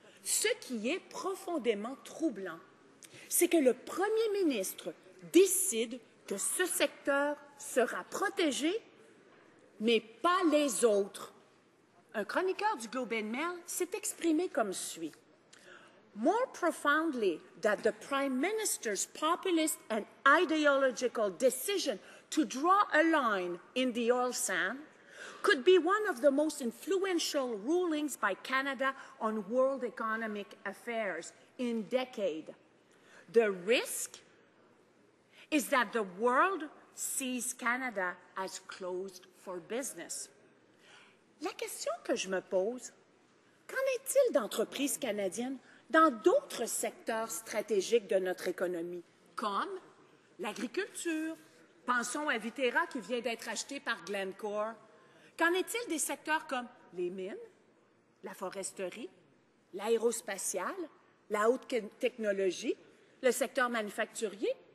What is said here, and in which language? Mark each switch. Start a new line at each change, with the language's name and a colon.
French: Ce qui est profondément troublant, c'est que le premier ministre décide que ce secteur sera protégé, mais pas les autres. Un chroniqueur du Globe and Mail s'est exprimé comme suit.
English: More profoundly that the Prime Minister's populist and ideological decision to draw a line in the oil sand could be one of the most influential rulings by Canada on world economic affairs in decades. The risk is that the world sees Canada as closed for business.
French: La question que je me pose, qu'en est-il d'entreprises canadiennes dans d'autres secteurs stratégiques de notre économie, comme l'agriculture? Pensons à Viterra qui vient d'être acheté par Glencore. Qu'en est-il des secteurs comme les mines, la foresterie, l'aérospatiale, la haute technologie, le secteur manufacturier?